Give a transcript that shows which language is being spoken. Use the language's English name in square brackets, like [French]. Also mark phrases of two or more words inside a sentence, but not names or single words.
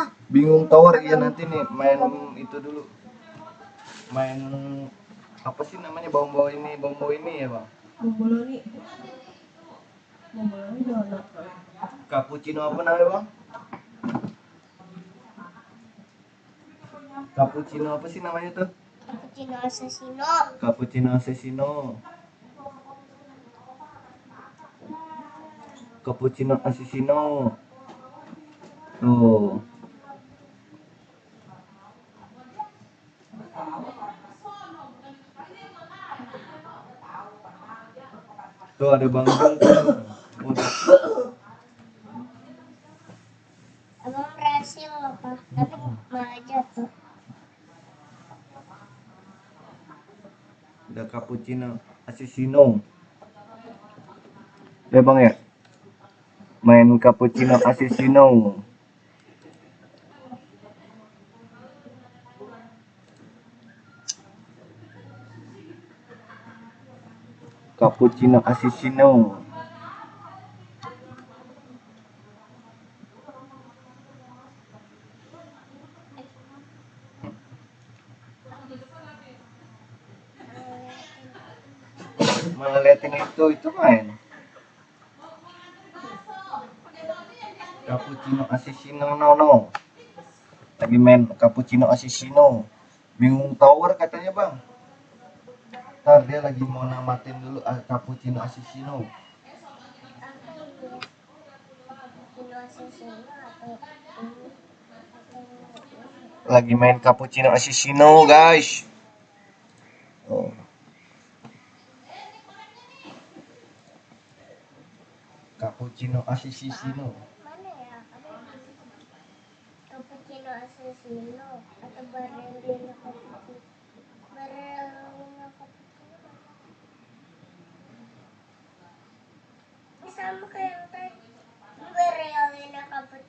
[Indonesian] Bingung tower ya nanti nih main itu dulu. Main apa sih namanya bau ini ya bang? Bomboloni. Bomboloni donat. Cappuccino apa namanya bang? Cappuccino apa sih namanya tuh? Cappuccino assassino. Cappuccino assassino. Cappuccino assassino. Tuh. Tuh ada Bang Jung tuh. Abang berhasil apa? Tapi malah jatuh. Ada cappuccino assassino. Ya bang ya. Main cappuccino assassino. Cappuccino assassino. Malah liatin itu main. Cappuccino assassino no. Lagi main cappuccino assassino. Bingung tower katanya bang. Ntar dia lagi mau namatin dulu cappuccino assassino. Lagi main cappuccino assassino guys. Oh. Cappuccino assassino. Mana ya? Cappuccino assassino atau barellino cappuccino? Barellino cappuccino. Ini sama kayak yang tadi. Barellino cappuccino.